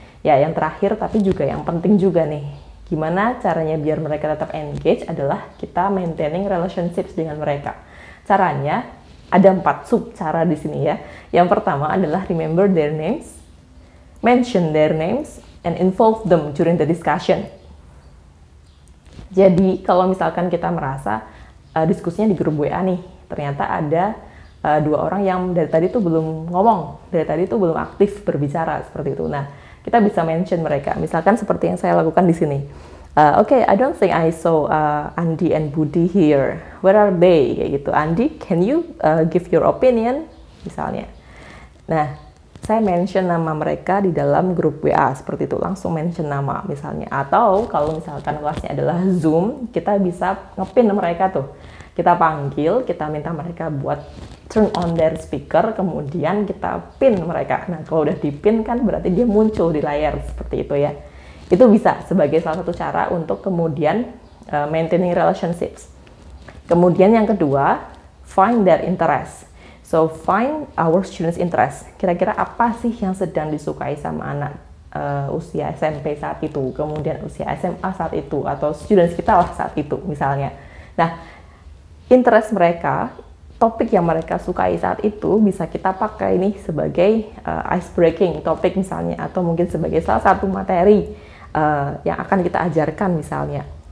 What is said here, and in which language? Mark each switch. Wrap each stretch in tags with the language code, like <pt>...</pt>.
<id>Ya, yang terakhir tapi juga yang penting juga nih. Gimana caranya biar mereka tetap engage adalah kita maintaining relationships dengan mereka. Caranya ada 4 sub cara di sini ya. Yang pertama adalah</id> <en>remember their names, mention their names, and involve them during the discussion.</en> <id>Jadi kalau misalkan kita merasa diskusinya di grup WA nih, ternyata ada 2 orang yang dari tadi tuh belum ngomong, dari tadi tuh belum aktif berbicara seperti itu. Nah, kita bisa mention mereka. Misalkan seperti yang saya lakukan di sini.</id> <en>Okay, I don't think I saw Andi and Budi here. Where are they?</en> <id>Kayak gitu.</id> <en>Andi, can you give your opinion?</en> <id>Misalnya. Nah, saya mention nama mereka di dalam grup WA seperti itu. Langsung mention nama misalnya. Atau kalau misalkan kelasnya adalah Zoom, kita bisa ngepin mereka tuh. Kita panggil, kita minta mereka buat</id> <en>turn on their speaker,</en> <id>kemudian kita pin mereka. Nah, kalau udah dipin kan berarti dia muncul di layar seperti itu ya. Itu bisa sebagai salah satu cara untuk kemudian maintaining relationships. Kemudian yang kedua,</id> <en>find their interest. So, find our students' interest.</en> <id>Kira-kira apa sih yang sedang disukai sama anak usia SMP saat itu, kemudian usia SMA saat itu, atau students kita lah saat itu misalnya. Nah, interest mereka, topik yang mereka sukai saat itu bisa kita pakai nih sebagai ice breaking topik misalnya, atau mungkin sebagai salah satu materi yang akan kita ajarkan misalnya.</id>